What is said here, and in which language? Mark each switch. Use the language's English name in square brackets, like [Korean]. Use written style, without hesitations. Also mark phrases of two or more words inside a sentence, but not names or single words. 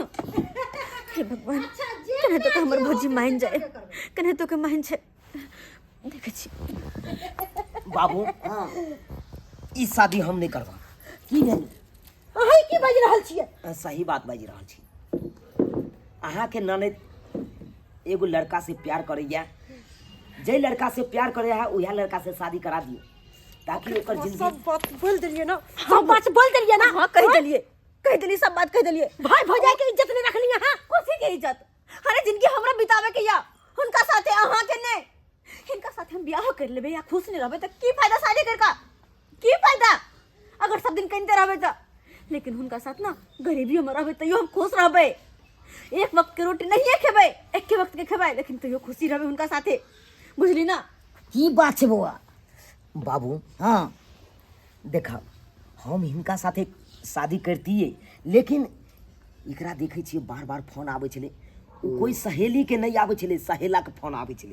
[Maithili] हे भगवान कने तो हमर भौजी मान जाए कने तो के मान छै देखे छी बाबू हाँ ई शादी हम नहीं करबा। की भेल? अहाँ की बाजि रहल छियै? सही बात बाजि रहल छी। अहाँ के ननद एगो लड़का से प्यार करैया, जे लड़का से प्यार करे है उहे लड़का से शादी करा दियो ताकि ओकर जिंदगी। सब बात बोल देलिए ना सब बात बोल देलिए ना। हाँ कह देलिए सब बात कह देलिए भाई भौजाई के इज्जत नहीं रखनी है। कोसी के इज्जत अरे जिंदगी हमरा बितावे के या हुनका साथे अहाँ के नहीं इनका साथे हम ब्याह कर लेबे या खुश नहीं रहबे त की फायदा शादी कर का की फायदा अगर सब दिन कहिते रहबे त लेकिन हुनका साथ ना गरीबी में रहबे तैयो हम खुश रहबे एक वक्त के रोटी नहीं खेबे एक के वक्त के खेबे लेकिन तैयो खुशी रहबे हुनका साथे बुझली ना की बात छै बौआ? बाबू हाँ देखा हम हिनका साथे शादी करतिए लेकिन एकरा देखे छिए बार बार फोन आबै छलै, कोई सहेली के नहीं आबै छलै, सहेला के फोन आबै छलै।